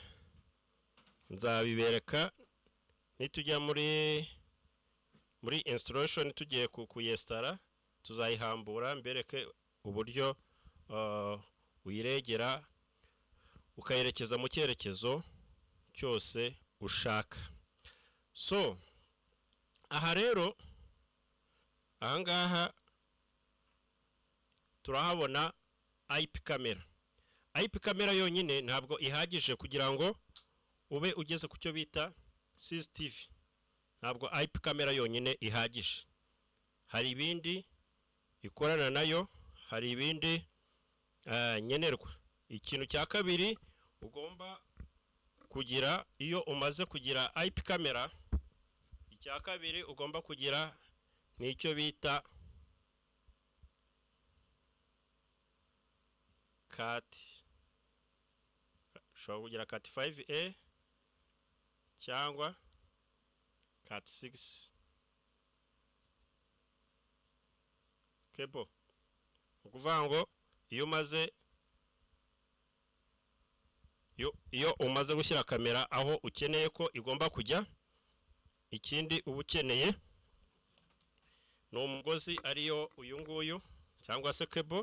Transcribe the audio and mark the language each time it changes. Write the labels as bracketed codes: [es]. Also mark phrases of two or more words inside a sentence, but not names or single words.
[rw] Nzabibereka nitujya muri installation, tugiye kuyestara, tuzayihambura mbereke uburyo uyiregera ukayerekeza mu cyerekezo cyose ushaka. So aha rero ahangaha turahabona [en] IP camera. IP camera [rw] yonyine ntabwo ihagije kugira ngo ube ugeze ku cyo bita CCTV. Ntabwo [en] IP camera [rw] yonyine ihagije, hari ibindi ikorana nayo, hari ibindi nyenerwa. Ikintu cya kabiri ugomba kugira iyo umaze kugira [en] IP camera, [rw] icya kabiri ugomba kugira nicyo bita CAT. Ushobora kugira CAT 5A cyangwa CAT 6 cable. Ukuvuga ngo iyo umaze gushyira kamera aho ukeneye ko igomba kujya, ikindi uba ukeneye ni umugozi ariyo uyu nguyu cyangwa se cable.